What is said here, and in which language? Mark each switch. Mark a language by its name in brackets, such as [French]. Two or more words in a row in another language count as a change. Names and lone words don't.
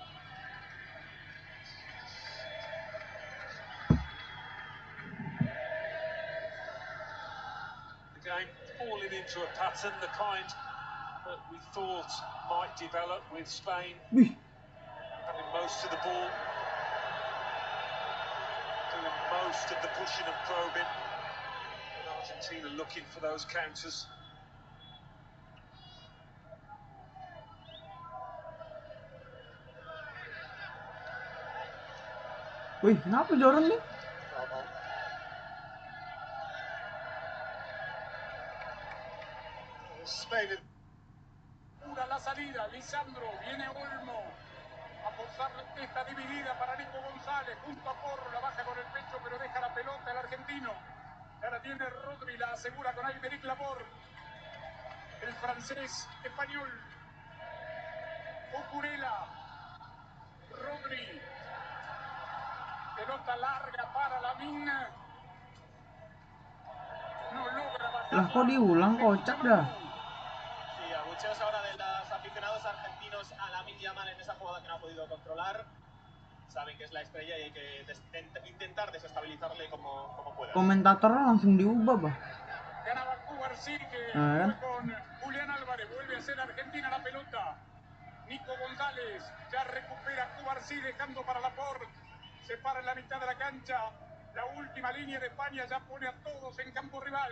[English] The game falling into a pattern, the kind that we thought might develop with Spain having most of the ball, doing most of the pushing and probing, and Argentina looking for those counters. [Indonesian] Wih, kenapa dorong nih? [English] Spain. [Spanish] Pura la salida, Lisandro, viene Olmo a forzar esta dividida para Nico González, junto a Porro, la baja con el pecho, pero deja la pelota el argentino. Ahora tiene Rodri, la asegura con Aymeric Laporte, el francés español, Cucurella, Rodri, pelota larga para Lamine, no logra bajar. [Indonesian] Lah kok diulang, kocak dah. [Spanish] Sí, abucheos ahora de los aficionados argentinos a Lamine Yamal en esa jugada que no ha podido controlar. Saben que es la estrella y hay que intentar desestabilizarle como pueda. [Indonesian] Komentatornya langsung diubah, bah. [Spanish] Ganaba Cubarsí, que fue con Julián Álvarez, vuelve a ser Argentina la pelota. Nico González ya recupera Cubarsí, dejando para Laporte. Se para en la mitad de la cancha. La última línea de España ya pone a todos en campo rival.